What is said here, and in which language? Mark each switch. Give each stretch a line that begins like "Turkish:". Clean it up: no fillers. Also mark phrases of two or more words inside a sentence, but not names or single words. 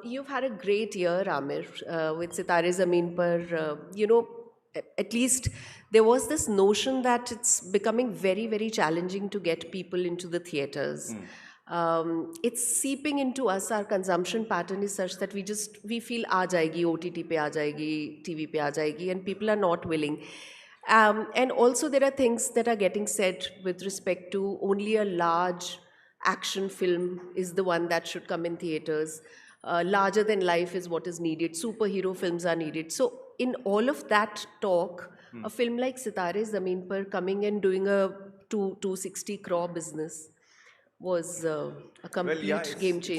English: You've had a great year, Aamir, with Sitare Zameen Par. At least there was this notion that it's becoming very, very challenging to get people into the theatres. It's seeping into us. Our consumption pattern is such that we feel
Hindi: आ जाएगी, OTT पे आ जाएगी, TV पे आ जाएगी,
English: and people are not willing. And also there are things that are getting said with respect to only a large action film is the one that should come in theaters. Larger than life is what is needed. Superhero films are needed. So in all of that talk, a film like Sitare Zameen Par coming and doing a 260 crore business was a complete game changer.